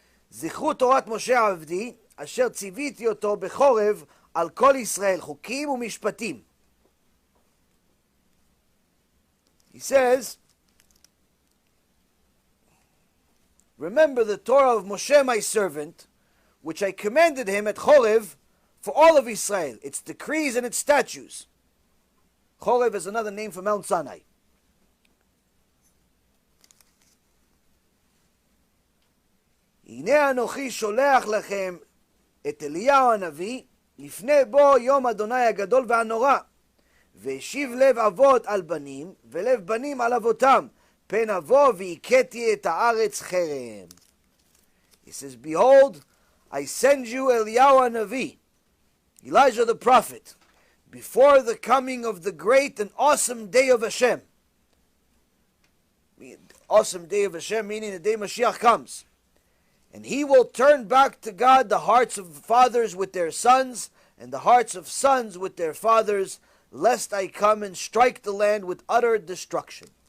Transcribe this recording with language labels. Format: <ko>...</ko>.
<he>זכרו תורת משה עבדי, אשר ציוויתי אותו בחורב על כל ישראל, חוקים ומשפטים.</he> <en>He says, remember the Torah of Moshe my servant, which I commanded him at Chorev for all of Israel, its decrees and its statutes. Chorev is another name for Mount Sinai.</en> <he>הנה אנוכי שולח לכם את אליהו הנביא לפני בו יום אדוני הגדול והנורא והשיב לב אבות על בנים ולב בנים על אבותם פן אבוא והכיתי את הארץ חרם.</he> <en>He says, behold, I send you Eliyahu HaNavi, Elijah the prophet, before the coming of the great and awesome day of Hashem. Awesome day of Hashem meaning the day Mashiach comes. And he will turn back to God the hearts of fathers with their sons, and the hearts of sons with their fathers, lest I come and strike the land with utter destruction.</en>